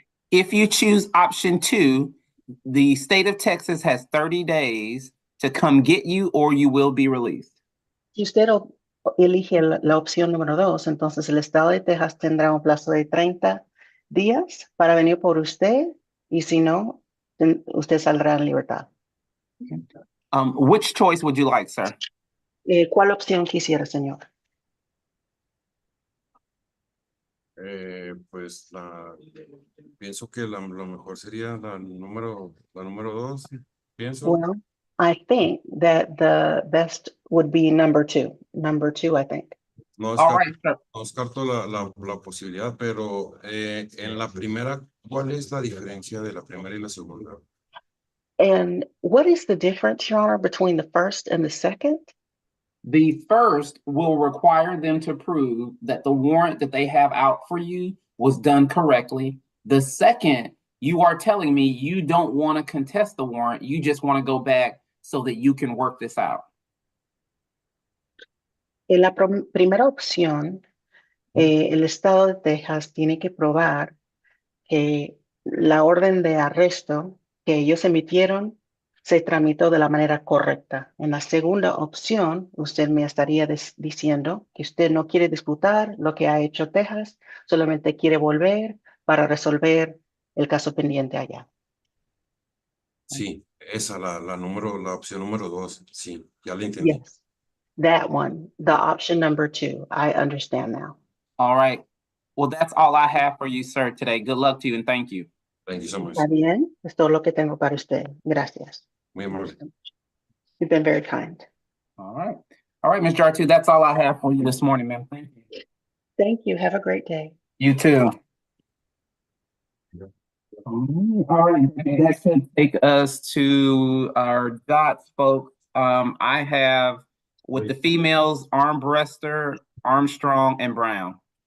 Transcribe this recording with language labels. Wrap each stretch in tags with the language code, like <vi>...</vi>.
<en>If you choose option 2, the state of Texas has 30 days to come get you or you will be released.</en> <es>Si usted elige la opción número 2, entonces el estado de Texas tendrá un plazo de 30 días para venir por usted y si no, usted saldrá en libertad.</es> <en>Which choice would you like, sir?</en> <es>¿Cuál opción quisiera, señor? Pues pienso que lo mejor sería la número 2, pienso.</es> <en>Well, I think that the best would be number 2. Number 2, I think.</en> <es>No</es> <en>All</en> <es>descarto,</es> <en>right, sir.</en> <es>no descarto la posibilidad, pero en la primera, ¿cuál es la diferencia de la primera y la segunda?</es> <en>And what is the difference, Your Honor, between the first and the second? The first will require them to prove that the warrant that they have out for you was done correctly. The second, you are telling me you don't want to contest the warrant. You just want to go back so that you can work this out.</en> <es>En la primera opción, el estado de Texas tiene que probar que la orden de arresto que ellos emitieron se tramitó de la manera correcta. En la segunda opción, usted me estaría diciendo que usted no quiere disputar lo que ha hecho Texas, solamente quiere volver para resolver el caso pendiente allá. Sí, esa, la opción número 2, sí, ya la entendí.</es> <en>Yes, that one, the option number 2. I understand now. All right. Well, that's all I have for you, sir, today. Good luck to you and thank you. Thank you so much.</en> <es>Está bien, es todo lo que tengo para usted. Gracias. Muy amable.</es> <en>You've been very kind. All right. All right, Ms. Jartu, that's all I have for you this morning, ma'am. Thank you. Thank you. Have a great day. You too. All right, that should take us to our dots, folks. I have with the females, Armbruster, Armstrong, and Brown.</en>